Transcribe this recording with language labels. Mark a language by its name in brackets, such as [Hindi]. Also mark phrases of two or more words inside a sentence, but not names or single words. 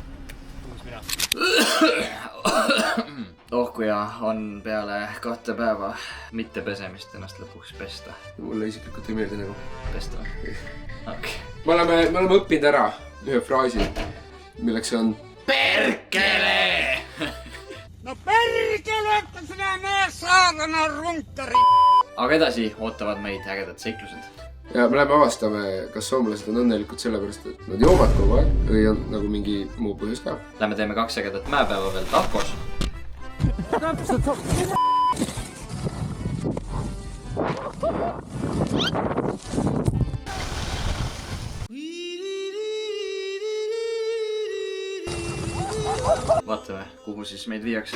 [Estonian] Uus mina. Ohkuja on peale 2 päeva mitte pesemist ennast lõpuks pesta. Mulle isiklikult ei meeldi nagu. Pesta või? Okay. Me oleme õppinud ära ühe fraasi, milleks on PERKELE! No perkele, võtta sinna mees [Finnish] saadana runkari! [Estonian] Aga edasi ootavad meid ägedad seiklused. Ja me läheme avastame, kas soomlased on õnnelikud sellepärast, et nad joovad kogu aeg või on nagu mingi muu põhjus ka. Lähme teeme 2 ägedat mäepäeva veel Tahkos. Vaatame, kuhu siis meid viiakse.